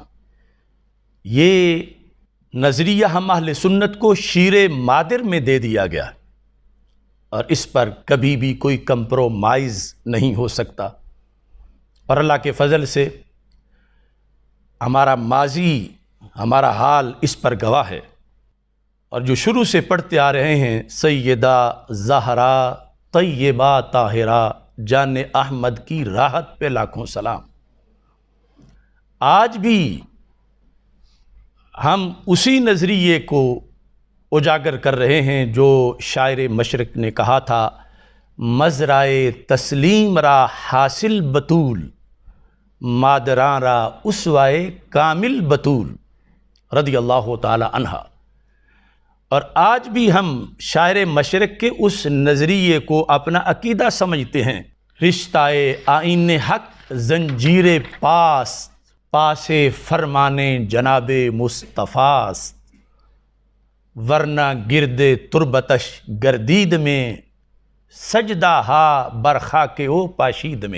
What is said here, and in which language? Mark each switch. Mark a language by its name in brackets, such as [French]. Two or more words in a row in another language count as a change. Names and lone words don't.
[Urdu] یہ نظریہ ہم اہل سنت کو شیر مادر میں دے دیا گیا، اور اس پر کبھی بھی کوئی کمپرومائز نہیں ہو سکتا، اور اللہ کے فضل سے ہمارا ماضی، ہمارا حال اس پر گواہ ہے، اور جو شروع سے پڑھتے آ رہے ہیں سیدہ زہرا طیبہ طاہرہ جان احمد کی راحت پہ لاکھوں سلام۔ آج بھی ہم اسی نظریے کو اجاگر کر رہے ہیں جو شاعر مشرق نے کہا تھا، [Persian] مزرائے تسلیم را حاصل بطول، مادراں را اسوائے کامل بطول [Arabic] رضی اللہ تعالی عنہا۔ [Urdu] اور آج بھی ہم شاعر مشرق کے اس نظریے کو اپنا عقیدہ سمجھتے ہیں، [Persian] رشتہ آئین حق زنجیر پاست، پاس فرمان جناب مصطفیٰ است، ورنہ گرد تربتش گردید میں، سجدہ ہا برخاک او پاشید میں۔